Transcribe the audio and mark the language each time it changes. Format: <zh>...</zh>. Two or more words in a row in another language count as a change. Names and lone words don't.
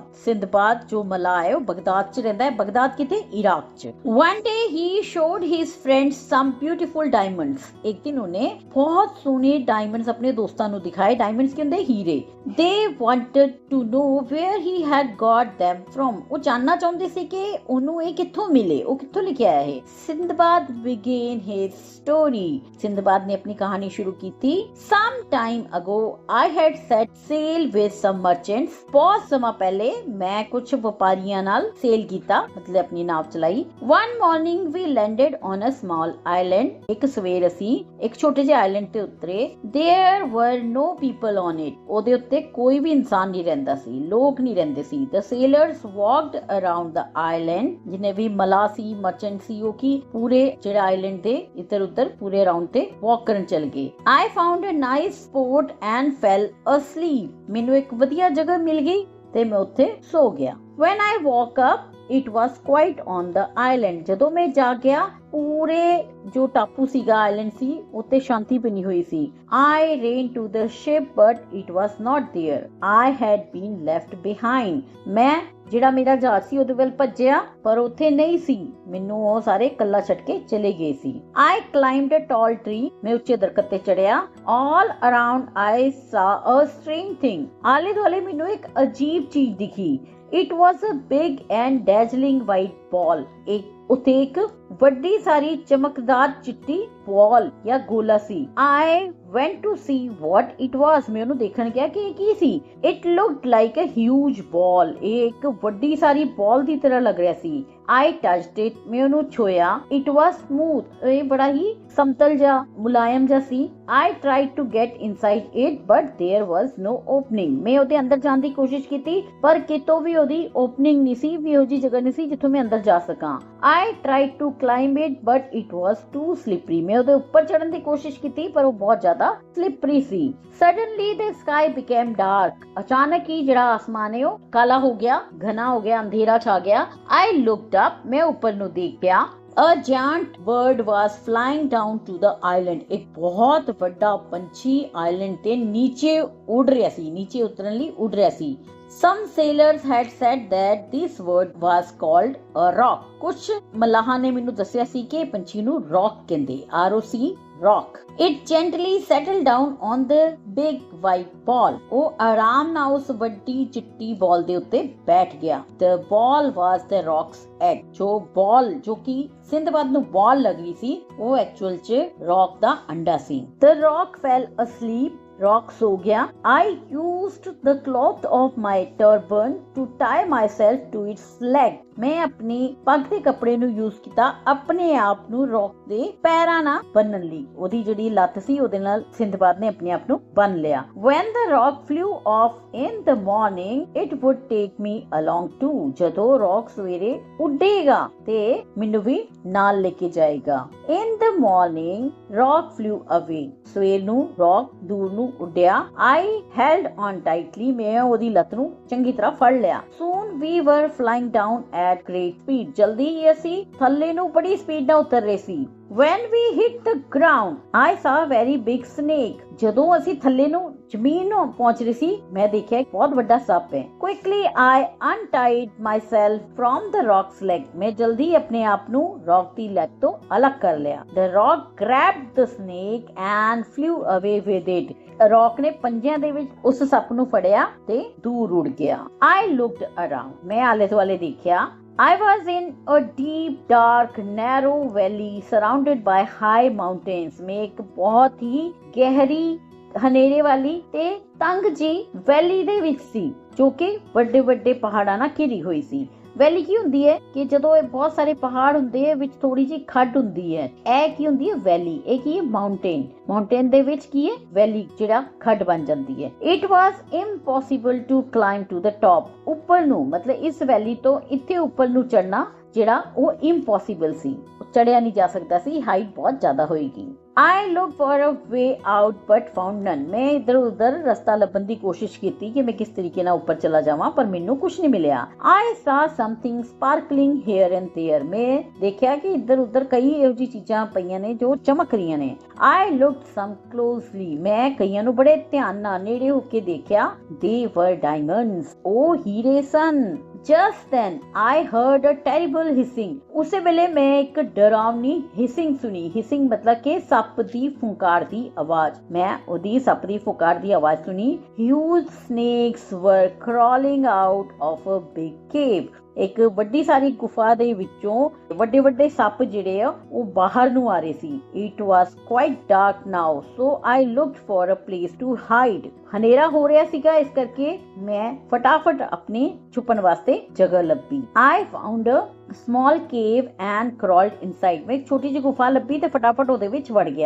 <pa>ਸਿੰਦਬਾਦ ਜੋ ਮਲਾਹ ਹੈ ਉਹ ਬਗਦਾਦ ਚ ਰਹਿੰਦਾ ਹੈ। ਬਗਦਾਦ ਕਿਤੇ? ਇਰਾਕ ਚ।</pa> <en>one day he showed his friends some beautiful diamonds.</en> <pa>ਇੱਕ ਦਿਨ ਉਹਨੇ ਬਹੁਤ ਸੋਹਣੇ ਡਾਇਮੰਡਸ ਆਪਣੇ ਦੋਸਤਾਂ ਨੂੰ ਦਿਖਾਏ। ਡਾਇਮੰਡਸ ਕੀ ਹੁੰਦੇ? ਹੀਰੇ।</pa> <en>they wanted to know where he had got them from.</en> <pa>ਉਹ ਜਾਨਣਾ ਚਾਹੁੰਦੇ ਸੀ ਕਿ ਉਹਨੂੰ ਇਹ ਕਿੱਥੋਂ ਮਿਲੇ, ਉਹ ਕਿੱਥੋਂ ਲਿਖਿਆ ਹੈ ਇਹ। ਸਿੰਦਬਾਦ</pa> <en>began his story।</en> <pa>ਸਿੰਦਬਾਦ ਨੇ ਆਪਣੀ ਕਹਾਣੀ ਸ਼ੁਰੂ ਕੀਤੀ।</pa> <en>some time ago I had set sail with some merchants।</en> <pa>ਬਹੁਤ ਸਮਾਂ ਪਹਿਲੇ ਮੈਂ ਕੁਝ ਵਪਾਰੀਆਂ ਨਾਲ ਸੇਲ ਕੀਤਾ, ਮਤਲਬ ਆਪਣੀ ਨਾਵ ਚਲਾਈ।</pa> <en>one morning we landed on a small island।</en> <pa>ਇੱਕ ਸਵੇਰ ਅਸੀਂ ਇੱਕ ਛੋਟੇ ਜਿਹੇ ਆਈਲੈਂਡ ਤੇ ਉਤਰੇ।</pa> <en>there were no people on it।</en> <pa>ਉਹਦੇ ਉੱਤੇ ਕੋਈ ਵੀ ਇਨਸਾਨ ਨਹੀਂ ਰਹਿੰਦਾ ਸੀ, ਲੋਕ ਨਹੀਂ ਰਹਿੰਦੇ ਸੀ।</pa> <en>the sailors walked around the island।</en> <pa>ਜਿਨੇ ਵੀ ਮਲਾਹ ਸੀ, ਮਰਚੈਂਟ ਸੀ, ਉਹ ਕੀ ਪੂਰੇ ਜਿਹੜਾ ਆਈਲੈਂਡ ਦੇ ਇੱਧਰ ਉੱਧਰ ਪੂਰੇ ਰਾਉਂਡ ਤੇ ਵਾਕ ਕਰਨ ਚਲ ਗਏ।</pa> <en>I found a nice spot and fell asleep।</en> <pa>ਮੈਨੂੰ ਇੱਕ ਵਧੀਆ ਜਗ੍ਹਾ ਮਿਲ ਗਈ ਤੇ ਮੈਂ ਉੱਥੇ ਸੋ ਗਿਆ।</pa> <en>when I woke up it was quiet on the island।</en> <pa>ਜਦੋਂ ਮੈਂ ਜਾਗਿਆ ਪੂਰੇ ਜੋ ਟਾਪੂ ਸੀਗਾ, ਆਈਲੈਂਡ ਸੀ, ਉੱਤੇ ਸ਼ਾਂਤੀ ਬਣੀ ਹੋਈ ਸੀ।</pa> <en>I ran to the ship but it was not there। I had been left behind।</en> <pa>ਮੈਂ ਜਿਹੜਾ ਮੇਰਾ ਜਹਾਜ਼ ਸੀ ਉਹਦੇ ਵੱਲ ਭੱਜਿਆ ਪਰ ਉੱਥੇ ਨਹੀਂ ਸੀ, ਮੈਨੂੰ ਉਹ ਸਾਰੇ ਇਕੱਲਾ ਛੱਡ ਕੇ ਚਲੇ ਗਏ ਸੀ।</pa> <en>I climbed a tall tree।</en> <pa>ਮੈਂ ਉੱਚੇ ਦਰਖਤ ਤੇ ਚੜਿਆ।</pa> <en>all around I saw a strange thing।</en> <pa>ਆਲੇ ਦੁਆਲੇ ਮੈਨੂੰ ਇੱਕ ਅਜੀਬ ਚੀਜ਼ ਦਿਖੀ।</pa> <en>it was a big and dazzling white ball।</en> <pa>ਉੱਥੇ ਇੱਕ ਵੱਡੀ ਸਾਰੀ ਚਮਕਦਾਰ ਚਿੱਟੀ ਬਾਲ ਜਾਂ ਗੋਲਾ ਸੀ।</pa> <en>I went to see what it was।</en> <pa>ਮੈਂ ਉਹਨੂੰ ਦੇਖਣ ਗਿਆ ਕਿ ਇਹ ਕੀ ਸੀ।</pa> <en>it looked like a huge ball।</en> <pa>ਇਹ ਇੱਕ ਵੱਡੀ ਸਾਰੀ ਬਾਲ ਦੀ ਤਰ੍ਹਾਂ ਲੱਗ ਰਿਹਾ ਸੀ।</pa> <en>I touched it।</en> <pa>ਮੈਂ ਉਹਨੂੰ ਛੂਇਆ।</pa> <en>it was smooth।</en> <pa>ਇਹ ਬੜਾ ਹੀ ਸਮਤਲ ਜਿਹਾ ਮੁਲਾਇਮ ਜਿਹਾ ਸੀ।</pa> <en>I tried to get inside it but there was no opening।</en> <pa>ਮੈਂ ਉਹਦੇ ਅੰਦਰ ਜਾਣ ਦੀ ਕੋਸ਼ਿਸ਼ ਕੀਤੀ ਪਰ ਕਿਤੋਂ ਵੀ ਉਹਦੀ ਓਪਨਿੰਗ ਨਹੀਂ ਸੀ, ਵੀ ਉਹੋ ਜਿਹੀ ਜਗ੍ਹਾ ਨਹੀਂ ਸੀ ਜਿੱਥੋਂ ਮੈਂ ਅੰਦਰ ਜਾ ਸਕਾਂ।</pa> <en>I tried to climb it but it was too slippery.</en> <pa>मैं ਉਹਦੇ ਉੱਪਰ ਚੜਨ ਦੀ ਕੋਸ਼ਿਸ਼ ਕੀਤੀ ਪਰ ਉਹ ਬਹੁਤ ਜ਼ਿਆਦਾ slippery ਸੀ.</pa> <en>Suddenly the sky became dark.</en> <pa>ਅਚਾਨਕ ਹੀ ਜਿਹੜਾ ਆਸਮਾਨ ਹੈ ਉਹ ਕਾਲਾ ਹੋ ਗਿਆ, ਘਨਾ ਹੋ ਗਿਆ, ਅੰਧੇਰਾ ਛਾ ਗਿਆ.</pa> <en>I looked up.</en> <pa>ਮੈਂ ਉੱਪਰ ਨੂੰ ਦੇਖ ਪਿਆ.</pa> <en>A giant bird was flying down to the island.</en> <pa>ਏਕ ਬਹੁਤ ਬੜਾ ਪੰਛੀ ਆਈਲੈਂਡ ਤੇ ਨੀਚੇ ਉੜ ਰਿਹਾ ਸੀ, ਨੀਚੇ ਉਤਰਨ ਲਈ ਉੜ ਰਿਹਾ ਸੀ, नीचे उतरन ਲਈ उड़ रहा सी.</pa> <en>Some sailors had said that this bird was called a rock.</en> <pa>कुछ ਮਲਾਹਾਂ ਨੇ ਮੈਨੂੰ ਦੱਸਿਆ ਸੀ ਕਿ ਪੰਛੀ ਨੂੰ rock ਕਹਿੰਦੇ,</pa> <en>ROC rock. It gently settled down on the big white ball.</en> <pa>ਉਹ ਆਰਾਮ ਨਾਲ ਉਸ ਵੱਡੀ ਚਿੱਟੀ ਬਾਲ ਦੇ ਉੱਤੇ ਬੈਠ ਗਿਆ.</pa> <en>The ball was the rock's egg.</en> <pa>ਜੋ ਬਾਲ ਜੋ ਕਿ ਸਿੰਦਬਾਦ ਨੂੰ ਬਾਲ ਲੱਗ ਰਹੀ ਸੀ ਉਹ ਐਕਚੁਅਲ 'ਚ rock ਦਾ ਅੰਡਾ ਸੀ.</pa> <en>The rock fell asleep.</en> <pa>Rock सो गया.</pa> <en>I used the cloth of my turban to tie myself to its leg.</en> <pa>ਮੈਂ ਅਪਣੀ ਪੱਗ ਦੇ ਕੱਪੜੇ ਨੂੰ ਯੂਜ਼ ਕੀਤਾ ਆਪਣੇ ਆਪ ਨੂੰ ਰੌਕ ਦੇ ਪੈਰਾਂ ਨਾਲ ਬੰਨਣ ਲਈ. ਉਹਦੀ ਜਿਹੜੀ ਲੱਤ ਸੀ ਉਹਦੇ ਨਾਲ ਸਿੰਦਬਾਦ ਨੇ ਆਪਣੇ ਆਪ ਨੂੰ ਬੰਨ ਲਿਆ.</pa> <en>When the rock flew off in the morning, it would take me along too.</en> <pa>ਜਦੋਂ ਰੌਕ ਸਵੇਰੇ ਉੱਡੇਗਾ ਤੇ ਮੈਨੂੰ ਵੀ ਨਾਲ ਲੈ ਕੇ ਜਾਏਗਾ.</pa> <en>In the morning, rock flew away.</en> <pa>ਸਵੇਰ ਨੂੰ ਰੌਕ ਦੂਰ ਨੂੰ ਉੱਡਿਆ.</pa> <en>I held on tightly.</en> <pa>ਮੈਂ ਉਹਦੀ ਲੱਤ ਨੂੰ ਚੰਗੀ ਤਰ੍ਹਾਂ ਫੜ ਲਿਆ.</pa> <en>Soon we were flying down at great speed.</en> <pa>ਜਲਦੀ ਹੀ ਅਸੀਂ ਥੱਲੇ ਨੂੰ ਬੜੀ ਸਪੀਡ ਨਾਲ ਉਤਰ ਰਹੇ ਸੀ.</pa> <en>When we hit the ground, I saw a very big snake.</en> <pa>ਜਦੋਂ ਅਸੀਂ ਥੱਲੇ ਨੂੰ ਜ਼ਮੀਨ ਨੂੰ ਪਹੁੰਚ ਰਹੇ ਸੀ ਮੈਂ ਦੇਖਿਆ ਇੱਕ ਬਹੁਤ ਵੱਡਾ ਸੱਪ ਹੈ.</pa> <en>Quickly I untied myself from the rock's leg.</en> <pa>ਮੈਂ ਜਲਦੀ ਆਪਣੇ ਆਪ ਨੂੰ ਰੌਕ ਦੀ ਲੈਗ ਤੋਂ ਅਲੱਗ ਕਰ ਲਿਆ.</pa> <en>The rock grabbed the snake and flew away with it.</en> <pa>ਰੌਕ ਨੇ ਪੰਜਿਆਂ ਦੇ ਵਿੱਚ ਉਸ ਸੱਪ ਨੂੰ ਫੜਿਆ ਤੇ ਦੂਰ ਉੱਡ ਗਿਆ.</pa> <en>I looked around.</en> <pa>ਮੈਂ ਆਲੇ ਦੁਆਲੇ ਦੇਖਿਆ.</pa> <en>I was in a deep, dark, narrow valley surrounded by high mountains.</en> <pa>ਮੈਂ ਇੱਕ ਬਹੁਤ ਹੀ ਗਹਿਰੀ ਹਨੇਰੇ ਵਾਲੀ ਤੇ ਤੰਗ ਜੀ ਵੈਲੀ ਦੇ ਵਿੱਚ ਸੀ ਜੋ ਕਿ ਵੱਡੇ ਵੱਡੇ ਪਹਾੜਾਂ ਨਾਲ ਘਿਰੀ ਹੋਈ ਸੀ. ਵੈਲੀ ਕੀ ਹੁੰਦੀ ਹੈ ਕਿ ਜਦੋਂ ਇਹ ਬਹੁਤ ਸਾਰੇ ਪਹਾੜ ਹੁੰਦੇ ਆ ਵਿੱਚ ਥੋੜੀ ਜਿਹੀ ਖੱਡ ਹੁੰਦੀ ਹੈ. ਇਹ ਕੀ ਹੁੰਦੀ ਹੈ ਵੈਲੀ. ਇਹ ਕੀ ਹੈ ਮਾਊਂਟੇਨ. ਮਾਊਂਟੇਨ ਦੇ ਵਿੱਚ ਕੀ ਹੈ ਵੈਲੀ ਜਿਹੜਾ ਖੱਡ ਬਣ ਜਾਂਦੀ ਹੈ.</pa> <en>it was impossible to climb to the top.</en> <pa>ਉੱਪਰ ਨੂੰ ਮਤਲਬ ਇਸ ਵੈਲੀ ਤੋਂ ਇੱਥੇ ਉੱਪਰ ਨੂੰ ਚੜਨਾ ਜਿਹੜਾ ਉਹ ਇੰਪੋਸੀਬਲ ਸੀ. ਚੜਿਆ ਨਹੀਂ ਜਾ ਸਕਦਾ ਸੀ. ਹਾਈਟ ਬਹੁਤ ਜ਼ਿਆਦਾ ਹੋਏਗੀ.</pa> <en>I looked for a way out but found none.</en> <pa>ਮੈਂ ਇਧਰ ਉਧਰ ਰਸਤਾ ਲੱਭਣ ਦੀ ਕੋਸ਼ਿਸ਼ ਕੀਤੀ ਕਿ ਮੈਂ ਕਿਸ ਤਰੀਕੇ ਨਾਲ ਉੱਪਰ ਚਲਾ ਜਾਵਾਂ ਪਰ ਮੈਨੂੰ ਕੁਝ ਨਹੀਂ ਮਿਲਿਆ.</pa> <en>I saw something sparkling here and there.</en> <pa>ਮੈਂ ਦੇਖਿਆ ਕਿ ਇਧਰ ਉਧਰ ਕਈ ਇਹੋ ਜਿਹੀ ਚੀਜ਼ਾਂ ਪਈਆਂ ਨੇ ਜੋ ਚਮਕ ਰਹੀਆਂ ਨੇ.</pa> <en>I looked some closely.</en> <pa>ਮੈਂ ਕਈਆਂ ਨੂੰ ਬੜੇ ਧਿਆਨ ਨਾਲ ਨੇੜੇ ਹੋ ਕੇ ਦੇਖਿਆ.</pa> <en>They were diamonds.</en> <pa>ਉਹ ਹੀਰੇ ਸਨ.</pa> <en>Just then I heard a terrible hissing.</en> <pa>ਉਸੇ ਵੇਲੇ ਮੈਂ ਇੱਕ ਡਰਾਵਨੀ ਹਿਸਿੰਗ ਸੁਣੀ. ਹਿਸਿੰਗ ਮਤਲਬ ਕਿ ਸੱਪ ਦੀ ਫੁੰਕਾਰ ਦੀ ਆਵਾਜ਼. ਮੈਂ ਉਹਦੀ ਸੱਪ ਦੀ ਫੁੰਕਾਰ ਦੀ ਆਵਾਜ਼ ਸੁਣੀ.</pa> <en>Huge snakes were crawling out of a big cave.</en> <pa>ਇੱਕ ਵੱਡੀ ਸਾਰੀ ਗੁਫਾ ਦੇ ਵਿੱਚੋਂ ਵੱਡੇ ਵੱਡੇ ਸੱਪ ਜਿਹੜੇ ਆ ਉਹ ਬਾਹਰ ਨੂੰ ਆ ਰਹੇ ਸੀ.</pa> <en>It was quite dark now, so I looked for a place to hide.</en> <pa>ਹਨੇਰਾ ਹੋ ਰਿਹਾ ਸੀਗਾ ਇਸ ਕਰਕੇ ਮੈਂ ਫਟਾਫਟ ਆਪਣੇ ਛੁਪਣ ਵਾਸਤੇ ਜਗ੍ਹਾ ਲੱਭੀ.</pa> <en>I found a small cave and crawled inside.</en> <pa>ਮੈਂ ਇੱਕ ਛੋਟੀ ਜਿਹੀ ਗੁਫਾ ਲੱਭੀ ਤੇ ਫਟਾਫਟ ਉਹਦੇ ਵਿੱਚ ਵੜ ਗਿਆ.</pa>